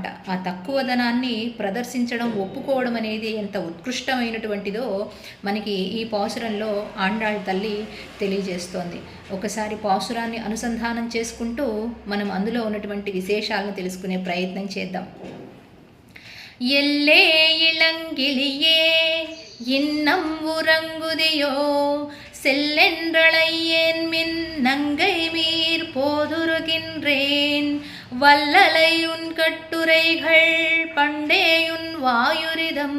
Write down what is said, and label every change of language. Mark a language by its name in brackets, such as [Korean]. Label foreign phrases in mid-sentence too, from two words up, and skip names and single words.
[Telugu] ఆ తక్కువదనాన్ని ప్రదర్శించడం, ఒప్పుకోవడం అనేది ఎంత ఉత్కృష్టమైనటువంటిదో మనకి ఈ పాసురంలో ఆండాళ్ తల్లి తెలియజేస్తోంది. ఒకసారి పాసురాన్ని అనుసంధానం చేసుకుంటూ మనం అందులో ఉన్నటువంటి విశేషాలను తెలుసుకునే ప్రయత్నం చేద్దాం. [Tamil] எல்லே இளங்கிளியே இன்னம் உறங்குதியோ செல்லென்றழையேன் மின் நங்கை மீர் போதுருகின்றேன் வல்லலை உன் கட்டுரைகள் பண்டேயுன் வாயுரிதம்